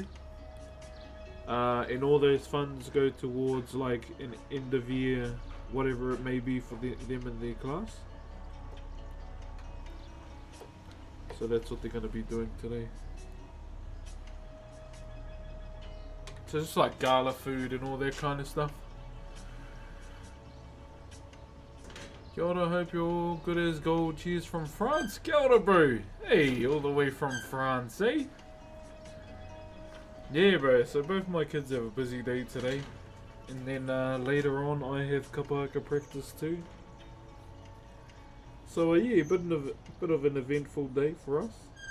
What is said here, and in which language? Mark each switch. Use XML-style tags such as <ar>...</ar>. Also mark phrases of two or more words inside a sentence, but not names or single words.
<en>And all those funds go towards like an end of year, whatever it may be for them and their class. So that's what they're going to be doing today. So just like gala food and all that kind of stuff.</en> <mi>Kia ora,</mi> <en>hope you're all good as gold. Cheers from France.</en> <mi>Kia ora,</mi> <en>bro. Hey, all the way from France, eh? Yeah, bro. So both my kids have a busy day today. And then later on I have kapaka practice too. So yeah, bit of an eventful day for us.</en>